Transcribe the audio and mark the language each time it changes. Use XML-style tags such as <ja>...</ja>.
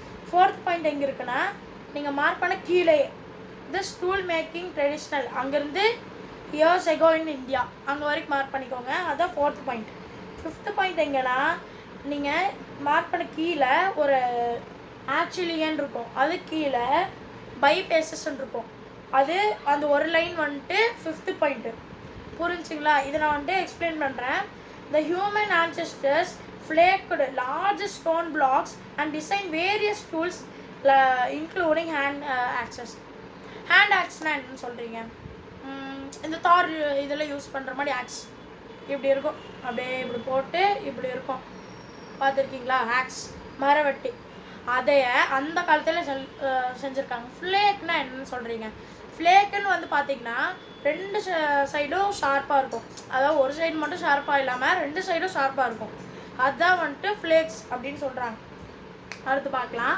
<ta>4th point எங்கே இருக்குன்னா, நீங்கள் மார்க் பண்ண கீழே</ta> <en>this tool making traditional,</en> <ta>அங்கேருந்து இயர்ஸ் எகோ இன் இந்தியா அங்கே வரைக்கும் மார்க் பண்ணிக்கோங்க. அதுதான் 4th பாயிண்ட். 5th பாயிண்ட் எங்கன்னா, நீங்கள் மார்க் பண்ண கீழே ஒரு ஆக்சுவலியன் இருக்கும், அது கீழே பைபேசஸ்ன்னு இருக்கும், அது அந்த ஒரு லைன் வந்துட்டு 5th பாயிண்ட்டு. புரிஞ்சுங்களா? இதை நான் வந்துட்டு எக்ஸ்பிளைன் பண்ணுறேன்.</ta> <en>The human ancestors flaked large stone blocks and designed various tools including hand axes.</en> <ta>Hand ஆக்ஸ்னால் என்னன்னு சொல்கிறீங்க? இந்த தார் இதில் யூஸ் பண்ணுற மாதிரி ஆக்ஸ் இப்படி இருக்கும், அப்படியே இப்படி போட்டு இப்படி இருக்கும், பார்த்துருக்கீங்களா? ஆக்ஸ் மரவெட்டி, அதைய அந்த காலத்தில் செஞ்சுருக்காங்க. ஃப்ளேக்னா என்னன்னு சொல்கிறீங்க? ஃப்ளேக்குன்னு வந்து பார்த்தீங்கன்னா 2 சைடும் ஷார்ப்பாக இருக்கும், அதாவது ஒரு சைடு மட்டும் ஷார்ப்பாக இல்லாமல் 2 சைடும் ஷார்ப்பாக இருக்கும், அதுதான் வந்துட்டு ஃப்ளேக்ஸ் அப்படின்னு சொல்கிறாங்க. அடுத்து பார்க்கலாம்.</ta>